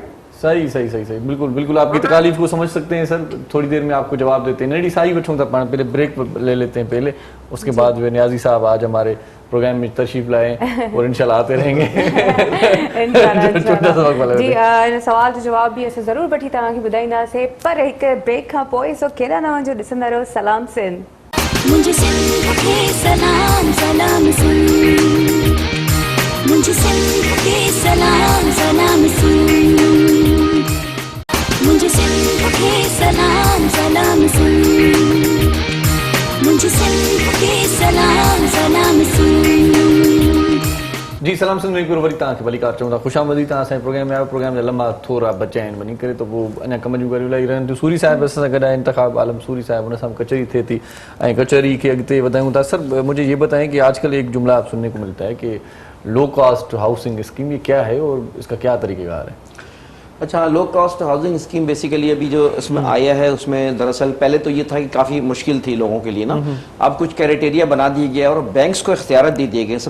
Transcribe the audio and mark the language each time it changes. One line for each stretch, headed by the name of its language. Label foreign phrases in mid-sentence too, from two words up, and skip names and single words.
Urdu: صحیح بالکل بالکل آپ کی تکالیف کو سمجھ سکتے ہیں سر. تھوڑی دیر میں آپ کو جواب دیتے ہیں. نیڈی ساری بچوں کا پہلے بریک لے لیتے ہیں پہلے, اس کے بعد جو ہے نیازی صاحب آج ہمارے پروگرام میں تشریف لائیں اور انشاءاللہ آتے رہیں گے.
Sindhi: جی سوال جو جواب بھی اسے ضرور بٹھی तव्हांखे ॿुधाईंदासीं, पर हिकु ब्रेक खां पोइ सो कहिड़ा न वञो ॾिसंदा रहो सलाम सिंध.
Urdu: مجھے سندھ کے سلام سلام سندھ، مجھے سندھ کے سلام سلام سندھ، مجھے سندھ کے سلام سلام سندھ، مجھے سندھ کے سلام سلام سندھ.
Sindhi: जी सलाम सिंध में हिकु वरी तव्हांखे भली कार चऊं था. ख़ुशि आमदीद. तव्हां असांजे प्रोग्राम में आयो. प्रोग्राम जा लंबा थोरा बचा आहिनि वञी करे, त पोइ अञा कम जूं ॻाल्हियूं इलाही रहनि थियूं. सूरी साहिब असां सां गॾु आहे, इंतखाब आलम सूरी साहिब, उन सां कचहरी थिए थी ऐं कचहरी खे अॻिते वधायूं था.
Urdu: سر مجھے یہ بتائیں کہ آجکل ایک جملہ آپ سننے کو ملتا ہے کہ
English: low cost housing scheme,
Urdu: یہ کیا ہے اور اس کا کیا طریقہ کار ہے? اچھا,
English: low cost housing scheme basically
Urdu: ابھی جو اس میں آیا ہے اس میں دراصل پہلے تو یہ تھا کہ کافی مشکل تھی لوگوں کے لیے نا. اب کچھ کرائٹیریا بنا دیے گیا اور بینکس کو اختیار دے دیے گئے.